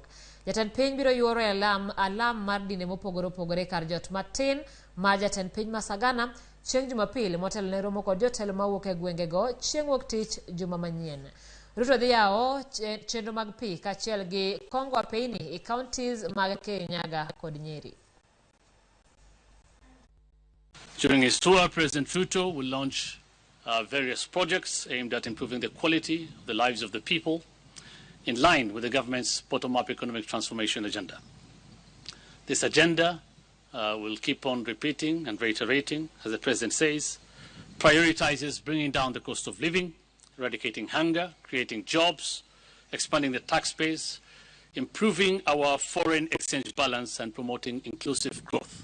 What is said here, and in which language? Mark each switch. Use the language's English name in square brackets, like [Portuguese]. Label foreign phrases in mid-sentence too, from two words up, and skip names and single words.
[Luo (Kenya and Tanzania)] Jatend piny biro yuoro alam mar dine mopogore opogore kar jot matin ma jatend piny Masagana chieng' Jumapil motelo ne romo kod jotelo mawuok e gwengego chieng' wuok tich juma manyien. Ruto dhi yawo chenro mag pi kaachiel gi kongo piny e counties mag Kirinyaga kod Nyeri. [English] During his tour, President Ruto will launch various projects aimed at improving the quality of the lives of the people in line with the government's bottom-up economic transformation agenda. This agenda will keep on repeating and reiterating, as the President says, prioritizes bringing down the cost of living, eradicating hunger, creating jobs, expanding the tax base, improving our foreign exchange balance and promoting inclusive growth.